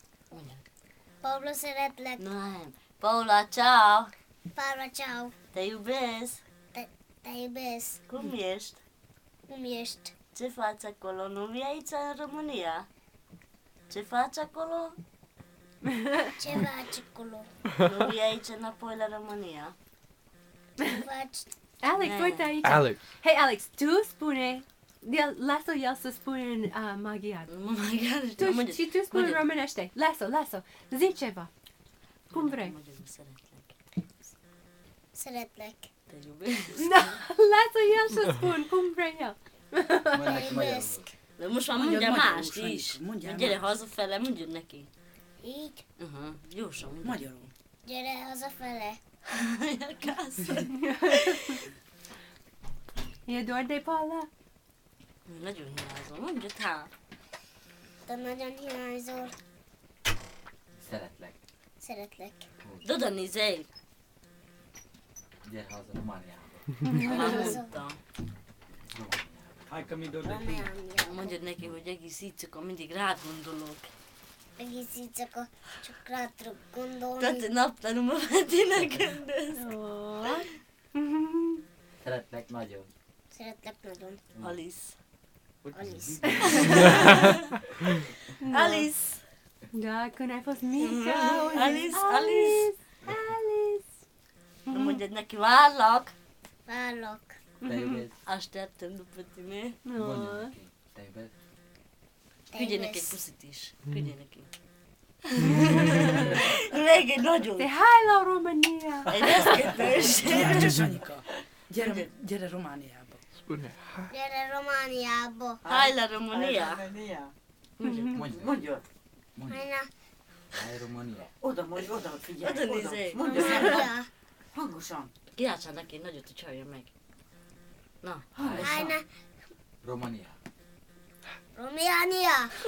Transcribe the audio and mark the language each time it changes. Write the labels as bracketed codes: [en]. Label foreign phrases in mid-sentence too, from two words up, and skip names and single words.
[hu] Paula, szeretlek. Nem. [it] Paula, ciao. Paula, ciao. [ro] Te iubesc. Te iubesc. Cum ești? Cum ești? Ce faci acolo? Nu vii aici în România? Ce faci acolo? Ce faci acolo? Nu vii aici înapoi la România? Ce faci? Alex, [hu] Ne. [ro] uite aici. Alex. Hei, Alex, tu spune, lasă el să spune în maghiar. Nu mă mai gândesc. Tu, și tu spune în românește. Lasă. Zi ceva. Cum vrei. [hu] Szeretlek. [ro] Te iubesc. Lasă el să spun cum vrei el. Te iubesc. [hu] De most már mondja mást is. Gyere hazafele, mondjad neki. Így? Gyorsan mondja. Magyarul. Gyere hazafele. [ro] Acasă. E doar de Paula? [hu] Nagyon hiányzom, mondjad hát. Te nagyon hiányzol. Szeretlek. Szeretlek. Doda nézél. Gyere haza Romániába. Már mondtam. [ro] Hai că mi dor de tine. [hu] Románia. Mondjad neki, hogy egész éjszaka mindig rád gondolok. Egész éjszaka csak rád tudok gondolni. Tehát naptalanul ma Petinek göndöz. Szeretlek nagyon. Szeretlek nagyon. Alice. Alice. Alice. [ro] Da, când ai fost mică. Alice. Alice. [hu] Mondjad neki, várlak. Várlak. [ro] Te iubesc. Așteaptă după tine. [hu] Mondja neki. [ro] Te iubesc. Te [hu] Küldje neki egy [ro] iubesc. [hu] puszit is. Küldje neki. Még egy nagyon. [ro] De hai la România. [hu] Egy reszketős. Gyere, Sanyika. Gyere Romániába. [ro] Spune. [hu] Gyere Romániába. [ro] Hai la România. [hu] Mondja. Hajna. [ro] Hai Románia. [hu] Oda, figyelj. Oda nézzél. Mondja. Románia. Hangosan. Kiáltsál neki egy nagyot, hogy csalja meg. Na. Hajna. Románia. Románia.